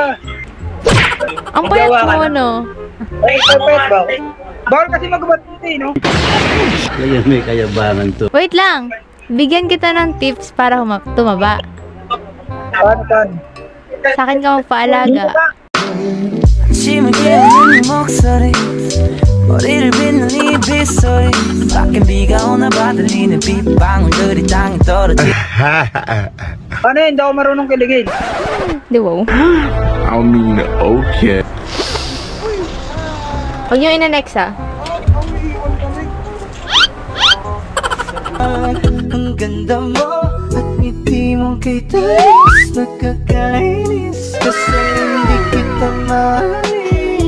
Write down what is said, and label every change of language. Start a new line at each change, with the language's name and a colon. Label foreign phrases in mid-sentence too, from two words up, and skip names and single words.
Filipino: Ang payat mo, no? Ay, payat ba? Bawal kasi magabat dito eh, no? Kaya may kayabangan to. Wait lang. Bigyan kita ng tips para tumaba. Tan. Sa akin ka magpaalaga.
Korean: 아침을 깨우는 네 목소리 머리를 빗는 네 빗소리 밖에 비가 오나 봐 들리는 빗방울들이 땅에 떨어지는.
Filipino: Ano yun? Hindi ako marunong kiligin. Di wow.
English: I mean, okay.
Filipino: Huwag nyo ina-next, ah. Ang ganda mo at ngiti mong kay tamis, nakakainis kasi hindi kita mahalin.